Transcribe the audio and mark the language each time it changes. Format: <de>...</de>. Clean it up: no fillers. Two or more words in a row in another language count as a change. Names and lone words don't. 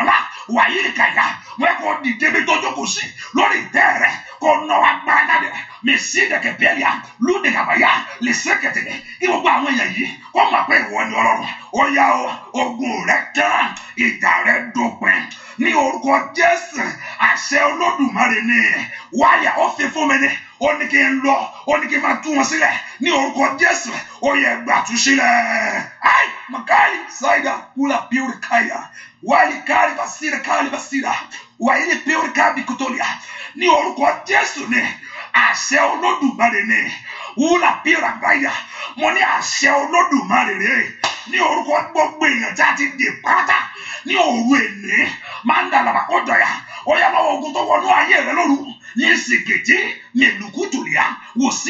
<yo>ńlá, wàyí lè kàyà, mo ẹ̀kọ́ dìde bí tó jókòó sí, lórí ìtẹ́ rẹ̀, kò nọ agbára jáde, mi sí dẹ̀kẹ̀ bẹ́ẹ̀lìà, lúdẹ̀ kàbáyà, lè sẹ́kẹ̀tẹ̀kẹ̀, kí gbogbo àwọn èèyàn yìí kó mọ̀ pé ìwọ ni Ọlọ́run, ó yá ogun rẹ̀ tán, ìjà rẹ̀ dópin, ní orúkọ Jésù, àṣẹ Olódùmarè ni, wáyà ó fi fún mi ní, ó ní kí n lọ, ó ní kí n máa tú wọn sílẹ̀, ní orúkọ Jésù, ó yẹ gbàtú sílẹ̀. Ai, makali, saida, kula piuri kaya, wali kali basira, wàyí piuri kabi kutolia, ní orúkọ Jésù ni, àṣẹ Olódùmarè ni, wúlà píra báyà, mo ní àṣẹ Olódùmarè rẹ̀, ní orúkọ gbogbo èèyàn tí a ti dè pátá, ní òru èní, máa ń dàlàbà kó dọ̀yà, ó yá lọ́wọ́ ogun tó wọnú ayé rẹ lóru, ní sèkété, mẹlùkútùlìà, wò sí</yo>